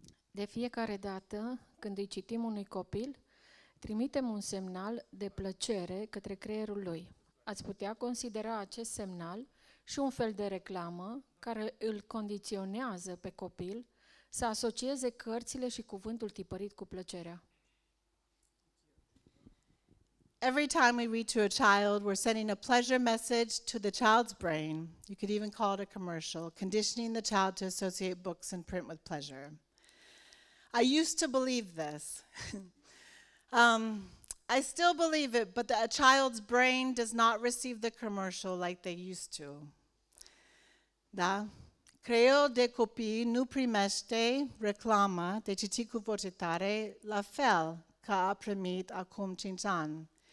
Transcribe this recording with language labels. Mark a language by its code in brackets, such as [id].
[ro] De fiecare dată când îi citim unui copil, trimitem un semnal de plăcere către creierul lui. Ați putea considera acest semnal și un fel de reclamă care îl condiționează pe copil să asocieze cărțile și cuvântul tipărit cu plăcerea. [en] Every time we read to a child, we're sending a pleasure message to the child's brain. You could even call it a commercial, conditioning the child to associate books and print with pleasure. I used to believe this. I still believe it, but a child's brain does not receive the commercial like they used to. [ro] Da? Creierul de copii nu primește reclamă de citit cu voce tare la fel ca a primit acum 5 ani.